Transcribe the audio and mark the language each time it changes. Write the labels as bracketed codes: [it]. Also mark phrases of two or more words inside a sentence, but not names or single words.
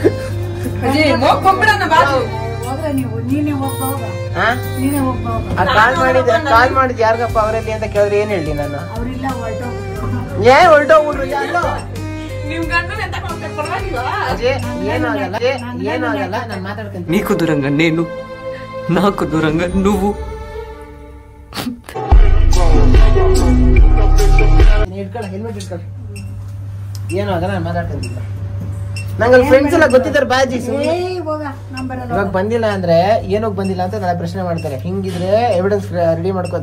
[kn] ಹೋಗ್ರ ನೀವು, ನೀನೇ ಹೋಗ್ಬ ಹೋಗ, ನೀನೇ ಹೋಗ್ಬ ಹೋಗ. ಕಾಲ್ ಮಾಡಿದ್ ಯಾರಿಗಪ್ಪ ಅವರಲ್ಲಿ ಅಂತ ಕೇಳಿದ್ರೆ ಏನ್ ಹೇಳಿ ನಾನು? ಅವ್ರಿಲ್ಲ ಹೊರಟೋಗ್ಬಿಟ್ರು. ಏನ್ ಹೊರಟೋಗ್ಬಿಟ್ರು ಯಾರು? ನಿಮ್ ಗಂಡನ ಎಂತ ಮಾಡ್ತಾರೆ ಪರವಾಗಿಲ್ಲ. ಅಜ್ಜಿ ಏನಾಗಲ್ಲ ಏನಾಗಲ್ಲ, ನಾನು ಮಾತಾಡ್ಕೊಂತೀನಿ. [te] నీకు దూరంగా నేను, నాకు దూరంగా నువ్వు. [kn] ಇಟ್ಕೊಳ್ಳ ಹೆಲ್ಮೆಟ್ ಇಟ್ಕೊಳ್ಳ, ಏನೂ ಆಗಲ್ಲ, ನಾನು ಮಾತಾಡ್ಕೊಂತೀನಿ. ನಂಗೆ ಫ್ರೆಂಡ್ಸ್ ಎಲ್ಲ ಗೊತ್ತಿದ್ದಾರೆ ಬಾಜಿ. ಹೋಗ, ನಾನ್ ಬರಲ್ಲ. ಇವಾಗ ಬಂದಿಲ್ಲ ಅಂದ್ರೆ ಏನೋಗ್ ಬಂದಿಲ್ಲ ಅಂತ ನಾಳೆ ಪ್ರಶ್ನೆ ಮಾಡ್ತಾರೆ. ಹಿಂಗಿದ್ರೆ ಎವಿಡೆನ್ಸ್ ರೆಡಿ ಮಾಡ್ಕೋತಾ